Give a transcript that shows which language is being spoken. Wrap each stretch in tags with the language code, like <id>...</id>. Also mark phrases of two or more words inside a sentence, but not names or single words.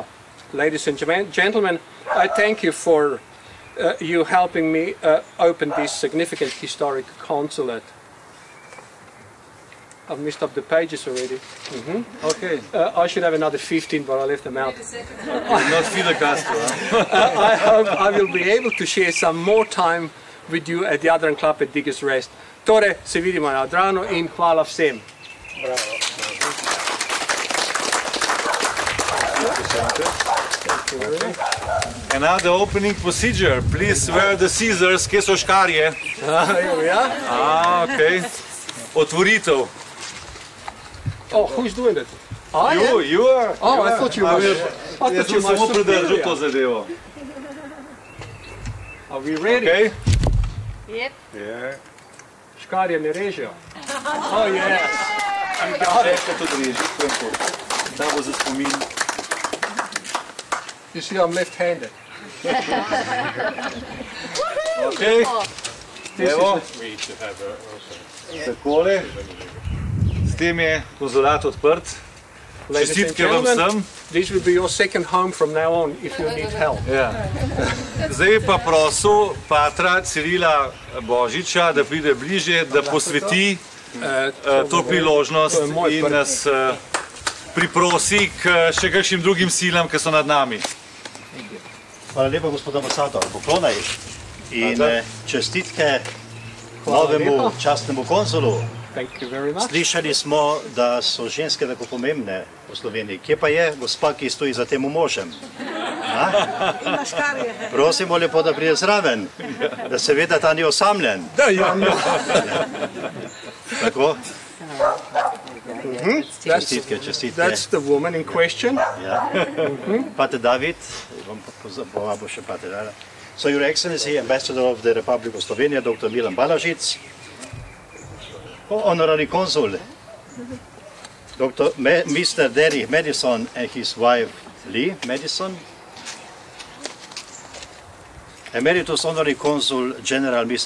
<en>Ladies and gentlemen, I thank you for you helping me open this significant historic consulate. I've messed up the pages already. Okay. I should have another 15, but I left them out. Not Fidel Castro, huh? I hope I will be able to share some more time with you at the Adran Club at Diggers Rest.</en> <sl>Tore, se vidimo na Adranu in hvala vsem.</sl> <en>And now the opening procedure. Please wear the scissors,</en> <sl>kje so škarje. Okay. Otvoritev.</sl> <en>Oh, who's doing it? You are. Oh, I thought you were.</en> <sl>Jaz sem samo pridržal to zadevo.</sl> <en>Are we ready? Okay. Yep. Yeah.</en> <sl>Škarje ne režejo.</sl> <en>Oh, yes. You got it.</en> <sl>Da bo za spomin.</sl> <en>You see, I'm left-handed.</en> <sl>Okay. Evo,</sl> <en>We need to have also.</en> <sl>takole. S tem je konzulat odprt.</sl> <en>Ladies and</en> <sl>Čestitke vam vsem.</sl> <en>gentlemen, this will be your second home from now on if you need help.</en> <sl>Ja. Zdaj pa prosil patra Cirila Božiča, da pride bliže, da posveti to priložnost in nas priprosi k še kakšnim drugim silam, ki so nad nami. Hvala lepa, gospod ambasador, poklonaj in čestitke novemu častnemu konzulu.</sl> <en>Thank you very much.</en> <sl>Slišali smo, da so ženske tako pomembne v Sloveniji. Kje pa je gospa, ki stoji za tem možem? Prosimo lepo, da pride zraven, da se ve, da ta ni osamljen. Tako? Čestitke, čestitke.</sl> <en>That's the woman in question.</en> <sl>Ja. Pater David, bom povabil še Pater Dara.</sl> <en>So, Your Excellency, Ambassador of the Republic of Slovenia, Dr. Milan Balažic, Honorary Consul, Mr. Derry Maddison and his wife Lee Maddison, Emeritus Honorary Consul General Mr.</en>